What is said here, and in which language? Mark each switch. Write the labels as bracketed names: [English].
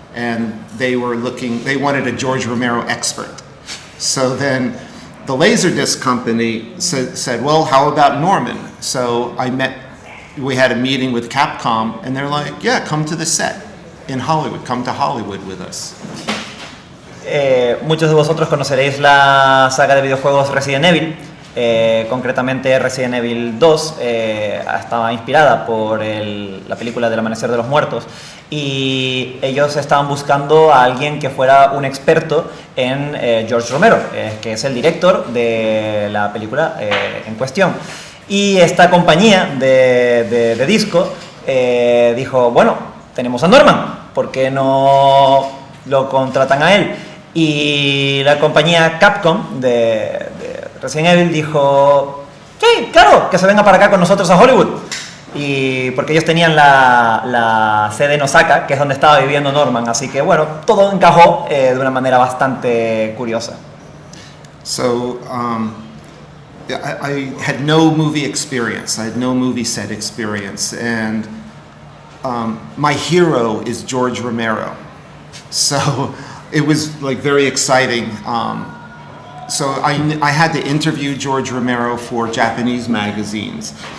[English] And they wanted a George Romero expert. So then the Laserdisc company said, well, how about Norman? So we had a meeting with Capcom, and they're like, yeah, come to the set in Hollywood, come to Hollywood with us. [Spanish] Muchos de vosotros conoceréis la saga de videojuegos Resident Evil. Concretamente Resident Evil 2 estaba inspirada por la película del Amanecer de los Muertos, y ellos estaban buscando a alguien que fuera un experto en George Romero, que es el director de la película en cuestión. Y esta compañía de disco dijo, bueno, tenemos a Norman, ¿por qué no lo contratan a él? Y la compañía Capcom de Resident Evil dijo, sí, claro, que se venga para acá con nosotros a Hollywood. Y porque ellos tenían la sede en Osaka, que es donde estaba viviendo Norman, así que bueno, todo encajó de una manera bastante curiosa. [English] So, I had no movie experience, I had no movie set experience, and my hero is George Romero. So it was like very exciting. So I had to interview George Romero for Japanese magazines.